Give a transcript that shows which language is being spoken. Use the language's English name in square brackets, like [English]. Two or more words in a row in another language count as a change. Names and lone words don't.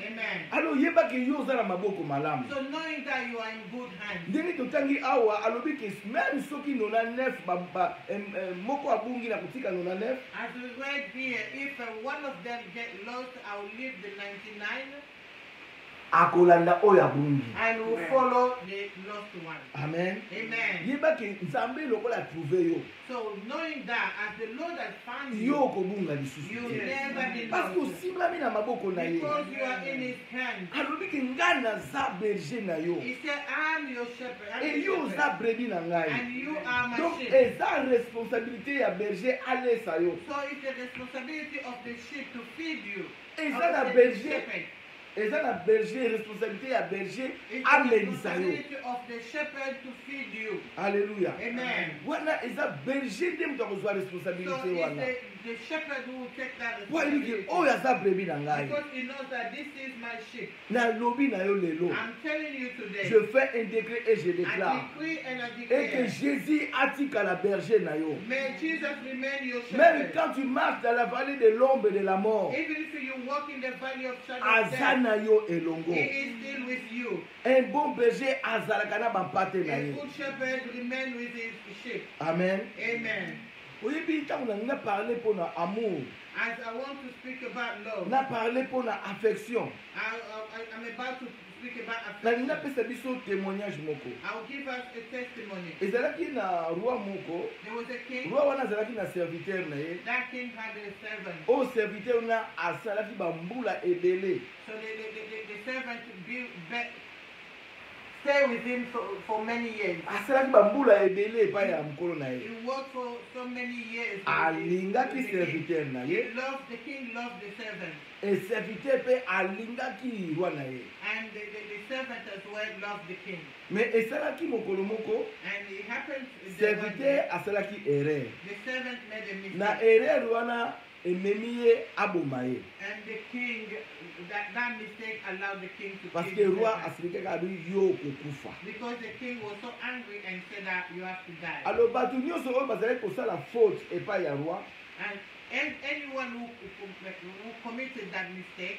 [English] Amen. [Lingala] alo oyebaki yo oza na maboko malamu [English] So knowing that you are in good hands, [Lingala] ndenge totangi awa alobi ke même soki 99 moko abungi na kotika 99 [English] as we read here, if one of them get lost, I will leave the 99 [Lingala] akolanda oyo abungi [English] and will follow the lost one. [Lingala] amen [English] Amen. [Lingala] yebaki nzambe lokola atrouve yo [English] So knowing that as the Lord has found [Lingala] yo [English] you, [Lingala] okobunga lisusu [English] you [Lingala] te [English] never be [French] parce [English] lost. [Lingala] osimbami na maboko na ye [English] Because you are in his hand. [Lingala] alobi ke ngai naza berger na yo [English] He said, I'm your shepherd. I'm e your [Lingala] yo [English] shepherd. [Lingala] oza brebi na ngai [English] And you are my [French] donc [English] sheep. [Lingala] eza responsabilité ya berger alesa yo [English] So it's the responsibility of the sheep to feed you. [Lingala] eza [English] Of [Lingala] na [English] the [Lingala] berger [English] shepherd. [Lingala] eza na berger responsabilité ya berger [English] It's the [Lingala] amelisa yo [English] responsibility of the shepherd to feed you. [Lingala] alleluya [English] Amen. [Lingala] wana eza berger nde moto akozwa [English] So [French] responsabilité [English] it's [Lingala] wana [English] the shepherd who will take that [Lingala] po ayebiki [English] responsibility. [Lingala] oyo aza brebi na ngai [English] Because he knows that this is my sheep. [Lingala] nalobi na yo lelo [English] I'm telling you today. [French] je fais un décret et je [English] I [French] déclare [English] decree and I [French] et que [English] declare. [Lingala] Jésus atikala berger na yo [English] May Jesus remain your [French] même [English] shepherd. [French] quand tu marches dans la vallée de l'ombre de la mort [English] Even if you walk in the valley of shadow of [Lingala] aza [English] death, [Lingala] na yo elongo [English] he is still with you. [French] un bon berger [Lingala] azalaka na bampate na [English] A [Lingala] ye [English] good shepherd remain with his sheep. [Lingala] amen [English] Amen. [Lingala] oyebi ntango na nga parle mpo na amour [English] As I want to speak about love, [Lingala] na parle mpo na affection [English] I'm about to speak about [Lingala] nalingi [English] affection. [Lingala] napesa biso témoignage moko [English] I'll give us a testimony. [Lingala] ezalaki na roi moko [English] There was a king. [Lingala] roi wana azalaki na serviteur na ye [English] That king had a servant. [Lingala] oyo serviteur wana asalaki bambula ebele [English] So the servant stay with him for many years. [Lingala] asalaki bambula ebele epai ya mokolo na ye [English] He worked for so many years. [Lingala] alingaki [English] with the king. [Lingala] serviteur na ye [English] The king loved the servant. [Lingala] eserviteur mpe alingaki roi na ye [English] And the servant as well loved the king. [Lingala] me esalaki mokolo moko [English] And it happened that one [Lingala] serviteur [English] day, [Lingala] asalaki erreur [English] the servant made a [Lingala] na [English] mistake. [Lingala] erreur wana ememi ye aboma ye [English] And the king, that mistake allowed the king to [French] parce que [English] kill the [Lingala] roi [English] servant. [Lingala] asilikaka abi yo kokufa. [English] Because the king was so angry and said that you have to die. [Lingala] Alors bato nyonso oyo bazalaki kosala faute epai ya roi, [English] And anyone who committed that mistake,